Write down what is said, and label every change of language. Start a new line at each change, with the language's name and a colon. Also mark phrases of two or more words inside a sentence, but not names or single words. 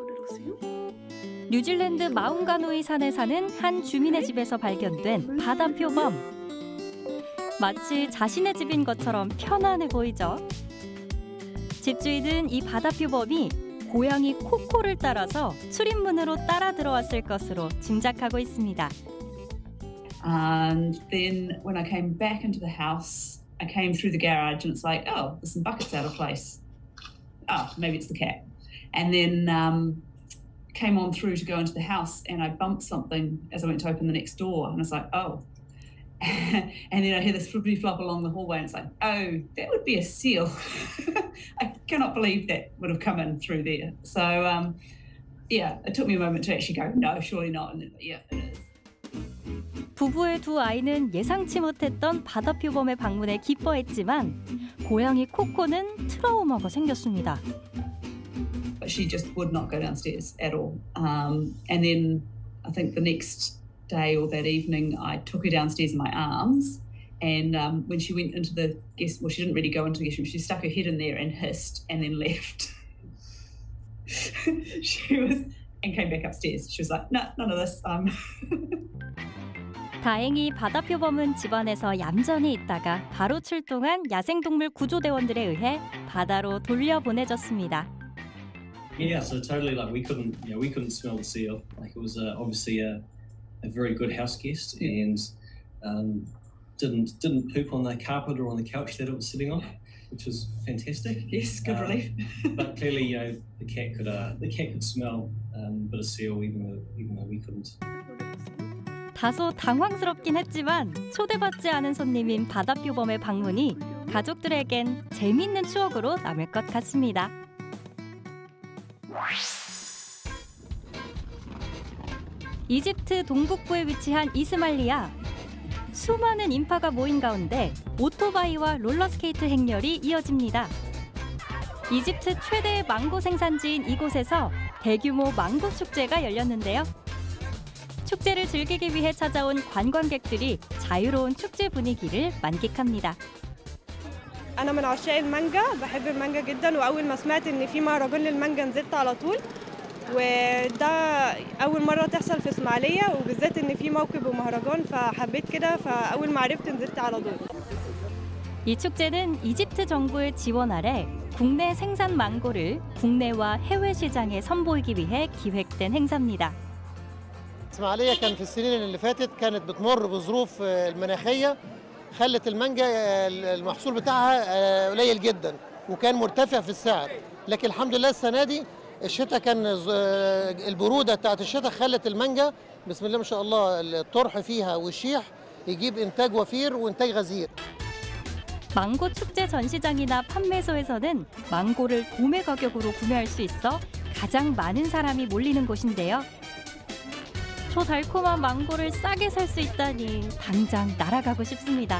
Korean: 뉴질랜드 마운가누이 산에 사는 한 주민의 집에서 발견된 바다 표범. 마치 자신의 집인 것처럼 편안해 보이죠. 집주인은 이 바다 표범이 고양이 코코를 따라서 출입문으로 따라 들어왔을 것으로 짐작하고 있습니다.
English: And then when I came back into the house, I came through the garage and it's like, oh, there's some buckets out of place. Oh, maybe it's the cat. And then came on through to go into the house and I bumped something as I went to open the next door and I was like, oh. And then I hear this flippity flop along the hallway and it's like, oh, that would be a seal. I cannot believe that would have come in through there. So, yeah, it took me a moment to actually go, no, surely not. And then, yeah, it is.
Korean: 부부의 두 아이는 예상치 못했던 바다 표범의 방문에 기뻐했지만 고양이 코코는 트라우마가 생겼습니다.
English: But she just would not go downstairs at all. And then I think the next day or that evening, I took her downstairs in my arms. And when she went into the guest, well, she didn't really go into the guest room. She stuck her head in there and hissed and then left. And came back upstairs. She was like, no, none of this.
Korean: 다행히 바다 표범은 집안에서 얌전히 있다가 바로 출동한 야생동물 구조대원들에 의해 바다로 돌려보내졌습니다.
English: Yeah, so totally like we couldn't smell the seal. Like it was obviously a very good house guest and didn't poop on the carpet or on the couch that it was sitting on, which was fantastic. Yes, good relief. But clearly, the cat could smell a bit of seal even though we couldn't.
Korean: 다소 당황스럽긴 했지만 초대받지 않은 손님인 바다 표범의 방문이 가족들에겐 재미있는 추억으로 남을 것 같습니다. 이집트 동북부에 위치한 이스마일리아. 수많은 인파가 모인 가운데 오토바이와 롤러스케이트 행렬이 이어집니다. 이집트 최대의 망고 생산지인 이곳에서 대규모 망고 축제가 열렸는데요. 축제를 즐기기 위해 찾아온 관광객들이 자유로운 축제 분위기를 만끽합니다.
Arabic: أنا من عشاق المانجا، بحب المانجا جدا وأول ما سمعت إن في مهرجان للمانجا نزلت على طول وده أول مرة تحصل في إسماعيلية وبالذات إن في موكب ومهرجان فحبيت كده فأول ما عرفت نزلت على طول.
Korean: 이 축제는 이집트 정부의 지원 아래 국내 생산 망고를 국내와 해외 시장에 선보이기 위해 기획된 행사입니다.
Arabic: إسماعيلية كان في السنين اللي فاتت كانت بتمر بظروف المناخية خلت المانجا المحصول بتاعها قليل جدا وكان مرتفع في السعر لكن الحمد لله السنة دي الشتاء كان البرودة بتاعت الشتاء خلت المانجا بسم الله ما شاء الله الطرح فيها والشيح يجيب إنتاج وفير وإنتاج غزير.
Korean: 망고 축제 전시장이나 판매소에서는 망고를 도매 가격으로 구매할 수 있어 가장 많은 사람이 몰리는 곳인데요. 초달콤한 망고를 싸게 살 수 있다니 당장 날아가고 싶습니다.